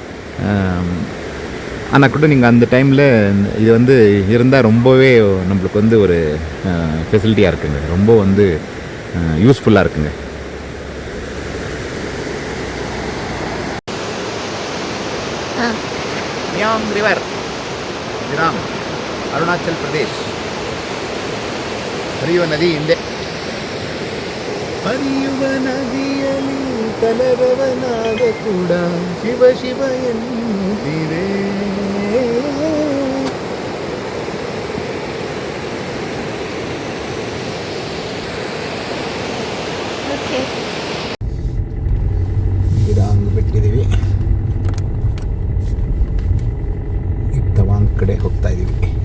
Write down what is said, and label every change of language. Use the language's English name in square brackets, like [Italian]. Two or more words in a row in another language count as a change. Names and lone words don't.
[Tamil] ஆனால் கூட நீங்கள் அந்த டைமில் இது வந்து இருந்தால் ரொம்பவே நம்மளுக்கு வந்து ஒரு ஃபெசிலிட்டியாக இருக்குங்க, ரொம்ப வந்து யூஸ்ஃபுல்லாக இருக்குங்க. மியாங் ரிவர், திராங், [Kannada] ಅರುಣಾಚಲ್ ಪ್ರದೇಶ್. ಹರಿಯುವ ನದಿ ಹಿಂದೆ, ಹರಿಯುವ ನದಿಯಲ್ಲಿ ಕಲರವನಾದ ಕೂಡ ಶಿವ ಶಿವ ಎನ್ನುತ್ತಿದೆ. ಬಿಟ್ಟಿದ್ದೀವಿ, ತವಾಂಗ್ ಕಡೆ ಹೋಗ್ತಾ ಇದ್ದೀವಿ.